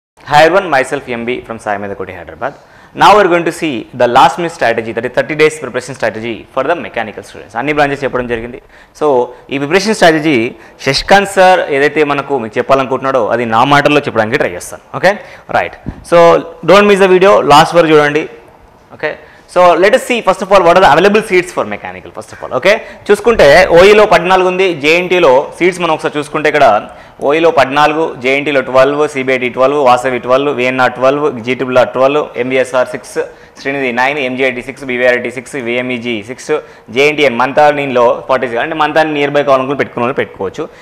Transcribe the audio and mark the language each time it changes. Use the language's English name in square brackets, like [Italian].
[English] Hi everyone, myself MB from Sai Medakoti, Hyderabad. Now we are going to see the last minute strategy, that is 30 days preparation strategy for the mechanical students. [Telugu] అన్ని branches చెప్పడం జరిగింది. So ఈ preparation strategy Sasikanth sir ఏదైతే మనకు మీకు చెప్పాలనుకుంటున్నాడో అది నా మాటల్లో చెప్పడానికి ట్రై చేస్తాను. [English] Okay right. So don't miss the video, last [Telugu] వరకు చూడండి. [English] Okay so let us see first of all what are the available seats for mechanical first of all. [Telugu] Okay చూసుకుంటే ఓఈలో 14 ఉంది, జేఎన్టీలో సీట్స్ మనం ఒకసారి చూసుకుంటే ఇక్కడ ఓఈలో 14, జేఎన్టీలో 12, CBIT 12, Vasavi 12, VNR 12, జీటీబీఆర్ 12, MBSR 6, Srinidhi 9, MGIT 6, BVRIT 6, విఎంఈజీ 6, జేఎన్టీఎన్ మంతానీలో 46 అంటే Manthani near by కావాలనుకుని పెట్టుకోవచ్చు.